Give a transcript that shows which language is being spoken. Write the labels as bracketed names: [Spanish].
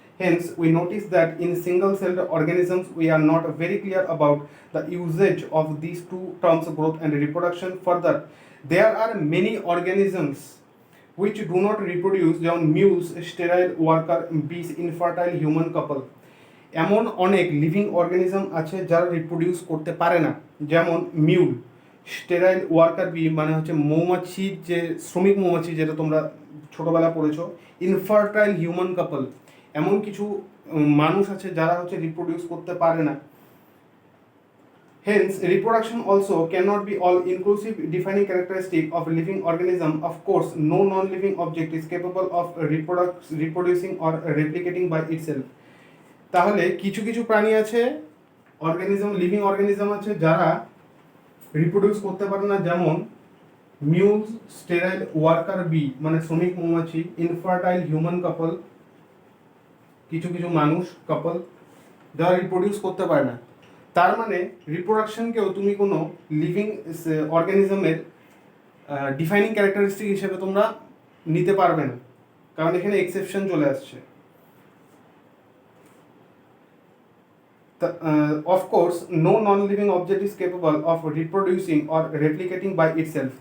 [English] Hence, we notice that in single-celled organisms, we are not very clear about the usage of these two terms, growth and reproduction. Further, there are many organisms which do not reproduce, যেমন mules, sterile worker bees, infertile human couple. [Bangla] এমন অনেক living organism আছে যারা reproduce করতে পারে না, যেমন মিউল, স্টেরাইল ওয়ার্কার বি মানে হচ্ছে মৌমাছির যে শ্রমিক মৌমাছি, যেটা তোমরা ছোটোবেলা পড়েছো, ইনফার্টাইল হিউম্যান কাপল, এমন কিছু মানুষ আছে যারা হচ্ছে রিপ্রোডিউস করতে পারে না। [English] Hence, reproduction also cannot be all-inclusive defining characteristic of a living organism. Of course, no non-living object is capable of reproducing or replicating by itself. [Bangla] তাহলে কিছু কিছু প্রাণী আছে, অর্গানিজম, লিভিং অর্গানিজম আছে যারা রিপ্রোডিউস করতে পারে না, যেমন মিউলস, স্টেরাইল ওয়ার্কার বি মানে শ্রমিক মৌমাছি, ইনফার্টাইল হিউম্যান কাপল, কিছু কিছু মানুষ কাপল যারা রিপ্রোডিউস করতে পারে না। তার মানে রিপ্রোডাকশনকেও তুমি কোনো লিভিং অর্গানিজমের ডিফাইনিং ক্যারেক্টারিস্টিক হিসেবে তোমরা নিতে পারবে না, কারণ এখানে এক্সেপশন চলে আসছে। [English] Of course, no non-living object is capable of reproducing or replicating by itself.